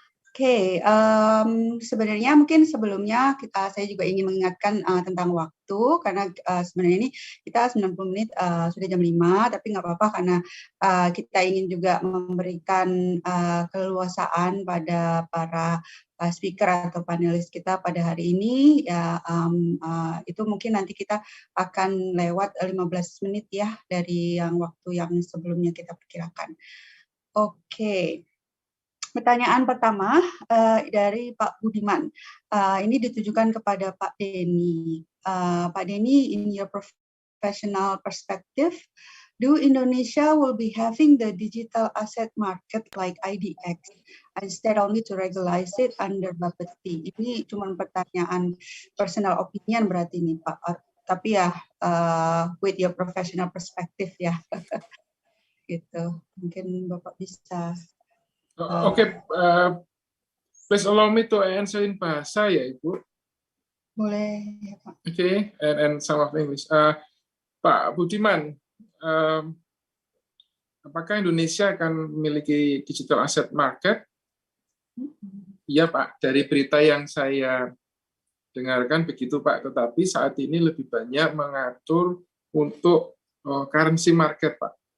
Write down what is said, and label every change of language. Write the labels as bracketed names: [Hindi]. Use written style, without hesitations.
[Indonesian] Oke, sebenarnya mungkin sebelumnya saya juga ingin mengingatkan tentang waktu, karena sebenarnya ini kita 90 menit sudah jam 5, tapi nggak apa-apa karena kita ingin juga memberikan keleluasaan pada para speaker atau panelis kita pada hari ini. Ya, itu mungkin nanti kita akan lewat 15 menit ya dari waktu yang sebelumnya kita perkirakan. Oke. Pertanyaan pertama dari Pak Budiman. Ini ditujukan kepada Pak Denny. [English] Pak Denny, in your professional perspective, do Indonesia will be having the digital asset market like IDX instead only to regularize it under Bapeti? [Indonesian] Ini cuma pertanyaan [English] personal opinion [Indonesian] berarti ini Pak. Tapi ya [English] with your professional perspective [Indonesian] ya. Gitu. Mungkin Bapak bisa. [English] Okay, please allow me to answer in bahasa [Indonesian] ya Ibu. Boleh ya Pak. [English] Okay, and some of English. [Indonesian] Pak Budiman, apakah Indonesia akan memiliki digital asset market? Iya Pak, dari berita yang saya dengarkan begitu Pak, tetapi saat ini lebih banyak mengatur untuk currency market Pak.